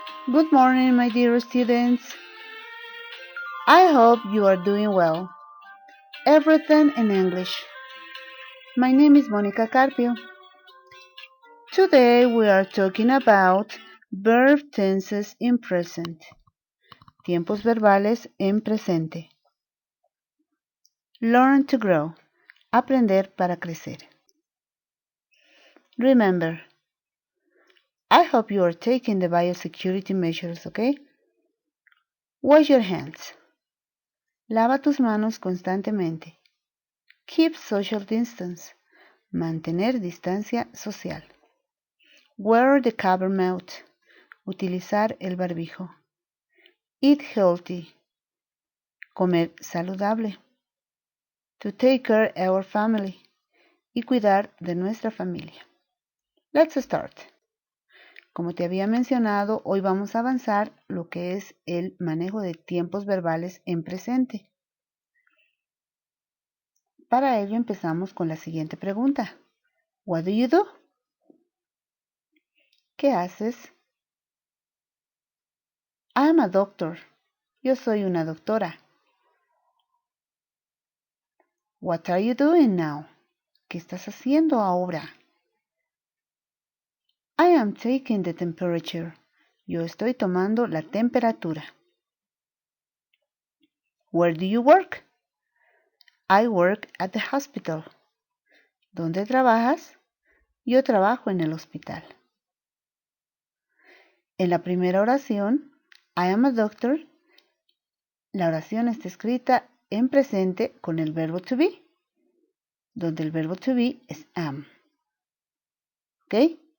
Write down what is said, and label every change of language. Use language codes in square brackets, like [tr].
[en] Good morning, my dear students. I hope you are doing well. Everything in English. My name is Monica Carpio. Today we are talking about verb tenses in present. [es] Tiempos verbales en presente. [en] Learn to grow. [es] Aprender para crecer. [en] Remember, I hope you are taking the biosecurity measures, okay? Wash your hands. [es] Lava tus manos constantemente. [en] Keep social distance. [es] Mantener distancia social. [en] Wear the cover mouth. [es] Utilizar el barbijo. [en] Eat healthy. [es] Comer saludable. [en] To take care of our family. [es] Y cuidar de nuestra familia. [en] Let's start. [es] Como te había mencionado, hoy vamos a avanzar lo que es el manejo de tiempos verbales en presente. Para ello empezamos con la siguiente pregunta. [en] What do you do? [es] ¿Qué haces? [en] I'm a doctor. [es] Yo soy una doctora. [en] What are you doing now? [es] ¿Qué estás haciendo ahora? [en] I am taking the temperature. [es] Yo estoy tomando la temperatura. [en] Where do you work? I work at the hospital. [es] ¿Dónde trabajas? Yo trabajo en el hospital. En la primera oración, [en] I am a doctor, [es] la oración está escrita en presente con el verbo to be, donde el verbo to be es am. ¿Ok?